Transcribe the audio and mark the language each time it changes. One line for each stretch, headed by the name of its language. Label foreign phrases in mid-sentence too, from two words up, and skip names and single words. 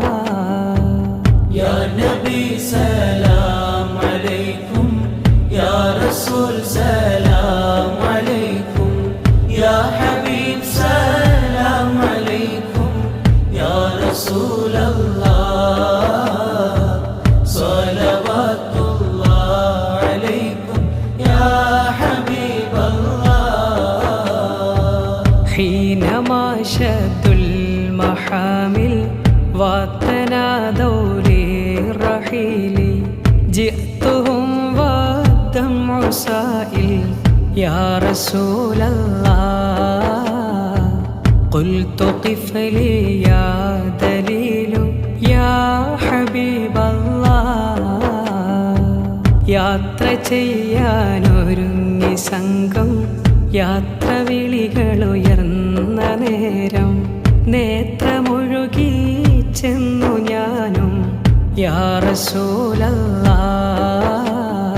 Arabic: يا نبي سلام عليكم يا رسول سلام عليكم يا حبيب سلام عليكم يا رسول الله صلوات الله عليكم يا حبيب الله. حينما شدوا المحامل وتنادوا للرحيل جئتهم والدمع سائل يا رسول الله. قلت قف لي يا دليل يا حبيب الله.
Malayalam: യാത്ര ചെയ്യാനൊരുങ്ങി സംഘം യാത്ര വിളികളുയർന്ന നേരം നേത്രമൊഴുകി ചെന്നു ഞാനും
Arabic: يا رسول الله.